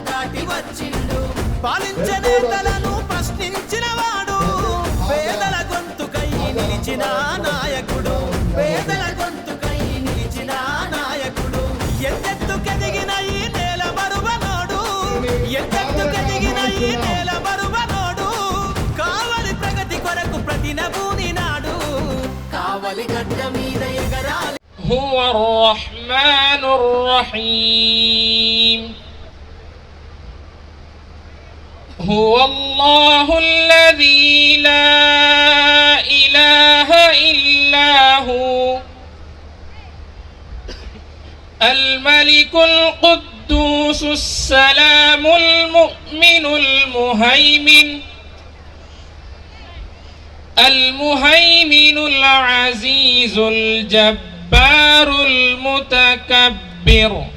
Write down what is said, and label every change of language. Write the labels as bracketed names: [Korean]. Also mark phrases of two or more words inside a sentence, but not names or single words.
[Telugu] దాటి వచ్చిండు పాలించే నేతలను ప్రశ్నించిన వాడు పేదల గొంతుకై నిలిచిన నాయకుడు పేదల గొంతుకై నిలిచిన నాయకుడు ఎత్తెత్తుకెదిగిన ఈ నేల మరువనోడు ఎత్తెత్తుకెదిగిన ఈ నేల మరువనోడు కావలి ప్రగతి కొరకు ప్రతినబూని నాడు కావలి గడ్డ మీద ఎగరాలి [Arabic] هو الرحمن الرحيم هو الله الذي لا إله إلا هو الملك القدوس السلام المؤمن المهيمن العزيز الجبار المتكبر